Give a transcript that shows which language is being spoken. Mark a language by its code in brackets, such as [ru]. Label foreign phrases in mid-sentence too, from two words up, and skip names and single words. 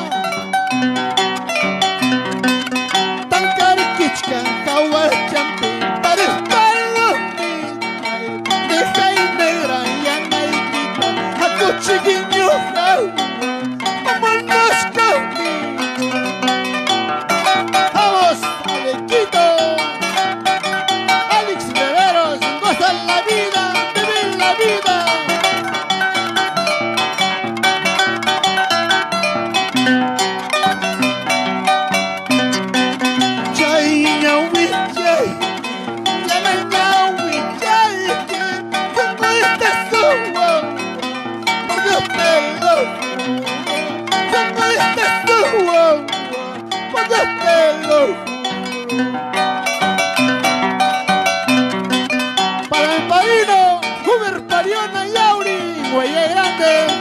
[es] Tankar Kichka, Kawa Champi, para chiquillo, vámonos conmigo. Vamos, Alequito. Alex Guerreros, goza la vida, vive la vida. [qu] Chay, ñaui, chay, ñaui, chay, [es] ¿cómo estás tú? Para el padrino, Huber Pariona y Auri, Huella Grande.